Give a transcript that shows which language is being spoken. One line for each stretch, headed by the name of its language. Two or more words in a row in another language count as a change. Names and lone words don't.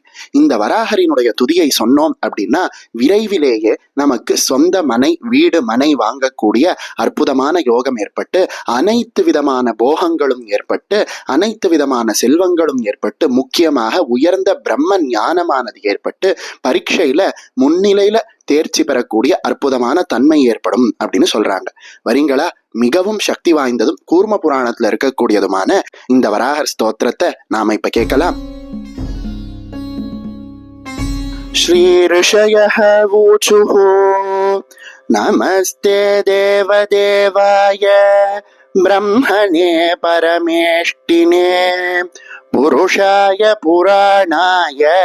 Tamil: இந்த வராகரினுடைய துதியை சொன்னோம் அப்படின்னா விரைவிலேயே நமக்கு சொந்த மனை, வீடு, மனை வாங்கக்கூடிய அற்புதமான யோகம் ஏற்பட்டு அனைத்து விதமான போகங்களும் ஏற்பட்டு அனைத்து விதமான செல்வங்களும் ஏற்பட்டு முக்கியமாக உயர்ந்த பிரம்ம ஞானமானது ஏற்பட்டு பரீட்சையில முன்னிலையில தேர்ச்சி பெறக்கூடிய அற்புதமான தன்மை ஏற்படும் அப்படின்னு சொல்றாங்க. வரீங்களா? மிகவும் சக்தி வாய்ந்ததும் கூர்ம புராணத்துல இருக்கக்கூடியதுமான இந்த வராகர் ஸ்தோத்திரத்தை நாம இப்ப கேட்கலாம்.
Sanskrit: श्री ऋषयः ऊचुः नमस्ते देवदेवाय ब्रह्मणे परमेष्टिने पुरुषाय पुराणाय